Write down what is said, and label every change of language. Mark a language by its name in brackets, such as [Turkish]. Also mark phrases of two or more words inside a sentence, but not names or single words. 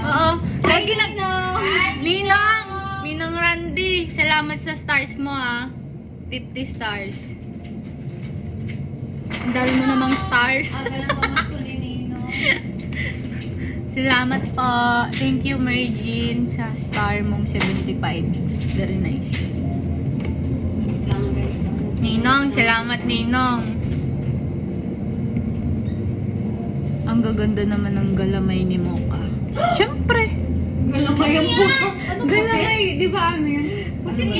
[Filipino] Oo. Lagi na... Ninong! Ninong! Ninong Randy, salamat sa stars mo ah. 50 stars. Ang dami mo namang stars. Ah, ganun pa mas ko ni Nino. Salamat po. [English] Thank you, Mary Jean, [Filipino] sa star mong 75. [English] Very nice. [Filipino] Lang guys. Ninong, salamat Ninong. Ang gaganda naman ng galamay ni Mocha. Siyempre. Galamay ang puto. Ano po Galamay, di ba ano yun? Kasi Ano ba?